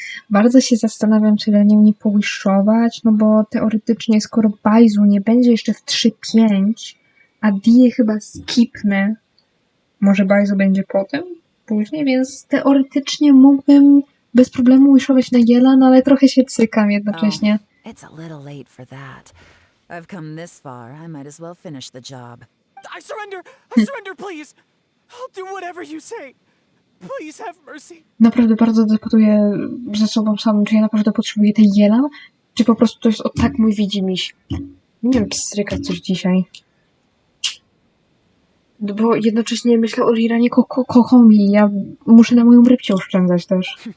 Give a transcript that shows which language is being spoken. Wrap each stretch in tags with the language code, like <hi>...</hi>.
<pl>Bardzo się zastanawiam, czy na nią nie powiszować, no bo teoretycznie, skoro Bajzu nie będzie jeszcze w 3.5, a Die chyba skipnę, może Bajzu będzie potem, później, więc teoretycznie mógłbym bez problemu wishować na Jelan, ale trochę się cykam jednocześnie.</pl> <en>It's a little late for that. I've come this far, I might as well finish the job. I surrender! I surrender, please! I'll do whatever you say! Please have mercy.</en> <pl>Naprawdę bardzo debatuję ze sobą samym, czy ja naprawdę potrzebuję tej Jelan, czy po prostu to jest o tak mój widzimisię. Nie wiem, pstrykać coś dzisiaj. Bo jednocześnie myślę o Liranie Kokomi. Ja muszę na moją rybcie oszczędzać też.</pl>